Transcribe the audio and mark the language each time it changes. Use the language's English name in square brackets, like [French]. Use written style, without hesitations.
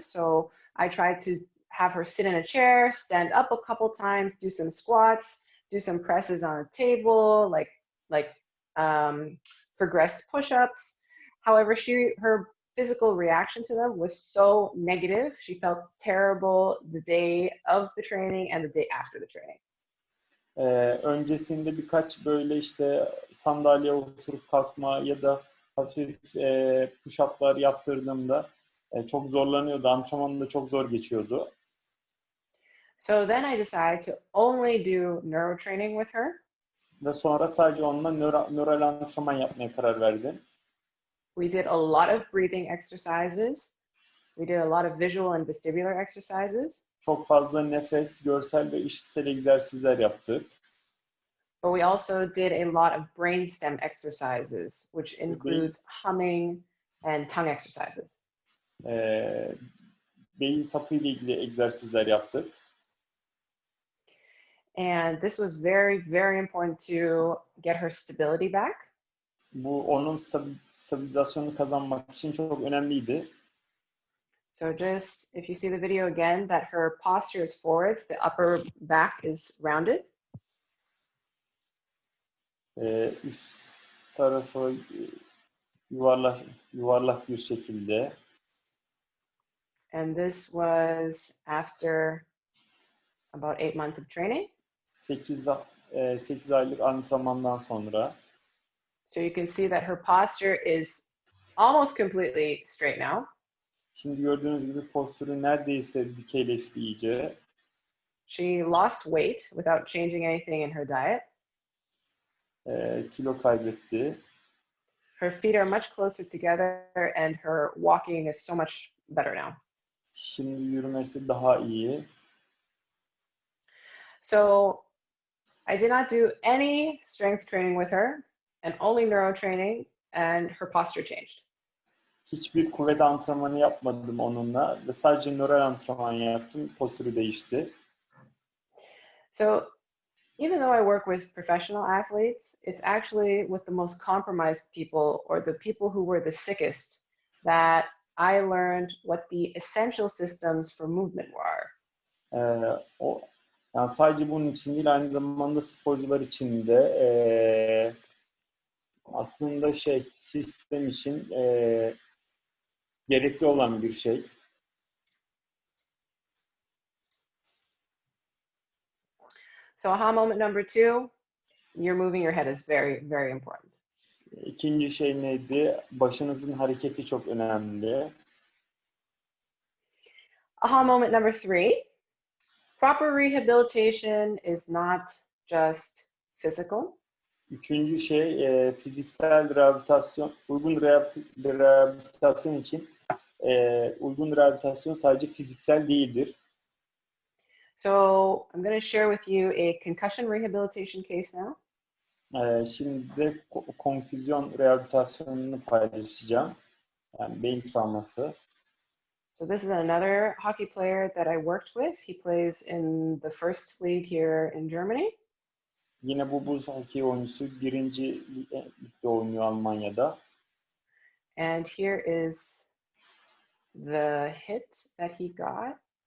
[English] So I tried to have her sit in a chair, stand up a couple times, do some squats, do some presses on a table, like progressed push-ups. However, her physical reaction to them was so negative. She felt terrible the day of the training and the day after the training. [Turkish] Öncesinde birkaç böyle işte sandalyeye oturup kalkma ya da hafif push-up'lar yaptırdığımda çok zorlanıyordu. Antrenmanı da çok zor geçiyordu. [English] So then I decided to only do neuro training with her. [Turkish] Ve sonra sadece onunla nöral antrenman yapmaya karar verdim. [English] We did a lot of breathing exercises. We did a lot of visual and vestibular exercises. [Turkish] Çok fazla nefes, görsel ve işitsel egzersizler yaptık. [English] But we also did a lot of brainstem exercises, which includes humming and tongue exercises. [Turkish] Beyin sapı ile ilgili egzersizler yaptık. [English] And this was very, very important to get her stability back. [Turkish] Bu onun stabilizasyonunu kazanmak için çok önemliydi. [English] So just, if you see the video again, that her posture is forwards, the upper back is rounded. [Turkish] Üst tarafı yuvarlak bir şekilde. [English] And this was after about 8 months of training. [Turkish] 8 aylık antrenmandan sonra. [English] So you can see that her posture is almost completely straight now. [Turkish] Şimdi gördüğünüz gibi postürü neredeyse dikeyleşti iyice. [English] She lost weight without changing anything in her diet. [Turkish] Kilo kaybetti. [English] Her feet are much closer together and her walking is so much better now. [Turkish] Şimdi yürümesi daha iyi. [English] So I did not do any strength training with her and only neuro training, and her posture changed. [Turkish] Hiçbir kuvvet antrenmanı yapmadım onunla ve sadece nöral antrenman yaptım. Postürü değişti. [English] So even though I work with professional athletes, it's actually with the most compromised people or the people who were the sickest that I learned what the essential systems for movement were. [Turkish] Yani sadece bunun için değil, aynı zamanda sporcular için de aslında sistem için gerekli olan bir şey. [English] So aha moment number 2, you're moving your head is very, very important. [Turkish] İkinci şey neydi? Başınızın hareketi çok önemli. [English] Aha moment number 3, proper rehabilitation is not just physical. [Turkish] Üçüncü şey fiziksel rehabilitasyon, uygun rehabilitasyon için uygun rehabilitasyon sadece fiziksel değildir. [English] So I'm going to share with you a concussion rehabilitation case now. [Turkish] Şimdi de konküzyon rehabilitasyonunu paylaşacağım. Yani beyin travması. [English] So this is another hockey player that I worked with. He plays in the first league here in Germany. [Turkish] Yine bu buz hockey oyuncusu 1. ligde oynuyor Almanya'da. [English] And here is the hit that he got.